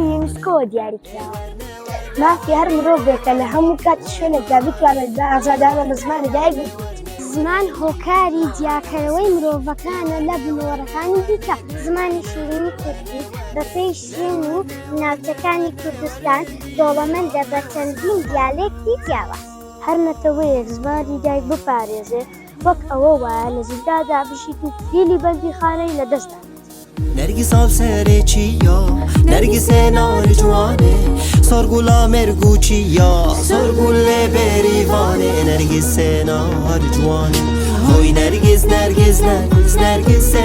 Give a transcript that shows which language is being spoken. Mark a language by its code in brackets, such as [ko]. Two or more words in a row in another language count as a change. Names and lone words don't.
[ckb] یونسکۆ دیاری کراوە مافی هەر مرۆڤێکە لە هەموو کات شوێنێکدا بتوانێت بە ئازادانە بە زمانی دایک زمان هۆکاری دیاکەرەوەی مرۆڤەکانە لە بنەوەڕەکانی دیکە زمانی شیرینی کوردی بەپێی شوێن و ناوچەکانی کوردستان دەوڵەمەندە بە چەندین دیالێکتی جیاواز هەر نەتەوەیەک زمانی دایک بپارێزێ وەک ئەوە وایە لە زیندادا بشیت و فیلی بەندیخانەی لەدەستدا [sdh] نرگس آب سر چیا نرگس نار جوانه سرگولا مرگو چیا سرگول بریوانه نرگس نار جوانه های نرگس نرگس نرگس نرگس